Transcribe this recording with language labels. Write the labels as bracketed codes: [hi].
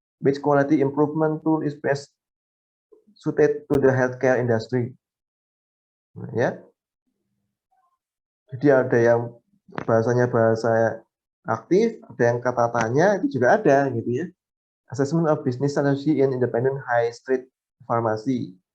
[en] Which quality improvement tool is best suited to the healthcare industry? [id] Nah, ya. Jadi ada yang bahasanya bahasa aktif, ada yang kata tanya, itu juga ada gitu ya. [en] Assessment of business strategy in independent high street pharmacy.